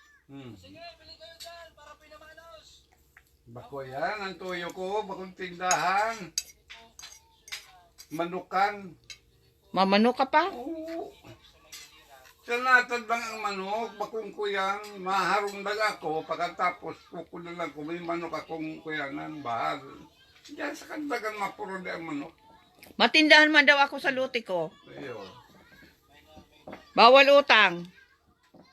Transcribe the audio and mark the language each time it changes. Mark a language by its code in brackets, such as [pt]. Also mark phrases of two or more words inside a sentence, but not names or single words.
[bik] Bako yan, ang tuyo ko, bakong tindahan. Manukan. Mamano ka pa? Oo. Sanatad lang ang manok, bakong kuyang, maharong lang ako, pagkatapos kukunan lang ko, may manok akong kuyangan, bahal. Diyan sa kandagan mapuro di ang manok. Matindahan man daw ako sa luti ko. Ayun. Bawal utang.